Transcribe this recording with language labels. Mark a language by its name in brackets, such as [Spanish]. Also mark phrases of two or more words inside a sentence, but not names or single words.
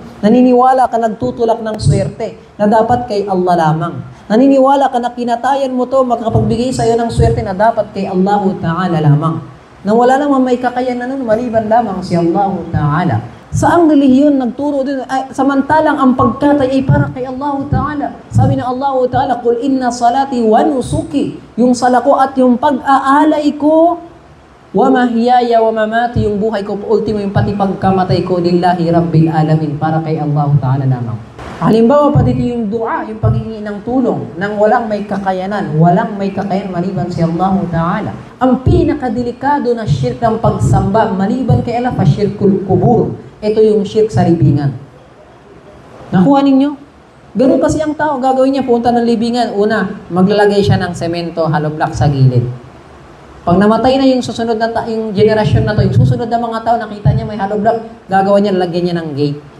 [Filipino] Naniniwala ka nagtutulak ng swerte na dapat kay Allah lamang. Naniniwala ka na kinatayan mo to, makapagbigay sa'yo ng swerte na dapat kay Allah Ta'ala lamang. Na wala namang may kakayanan nun, maliban lamang si Allah Ta'ala. Saang relihiyon nagturo din, samantalang ang pagkatay ay para kay Allah Ta'ala. Sabi ng Allah Ta'ala, [Arabic] "قل إن صلاتي ونسكي." [Filipino] Yung sala ko at yung pag-aalay ko, [Arabic] ومحياي ومماتي, [Filipino] yung buhay ko, ultimo yung pati pagkamatay ko, [Arabic] لله رب العالمين, [Filipino] para kay Allah Ta'ala lamang. Halimbawa pa dito yung dua, yung paghingi ng tulong, nang walang may kakayanan maliban si Allah Ta'ala. Ang pinakadelikado na shirk ng pagsamba, maliban kay Allah, [Arabic] فشرك القبور. [Filipino] Ito yung shirk sa libingan. Nakuha ninyo? Ganun kasi ang tao, gagawin niya, punta ng libingan. Una, maglalagay siya ng semento, [English] hollow block [Filipino] sa gilid. Pag namatay na yung susunod na yung generasyon na to, yung susunod na mga tao, nakita niya may [English] hollow block, [Filipino] gagawa niya, lalagyan niya ng gate.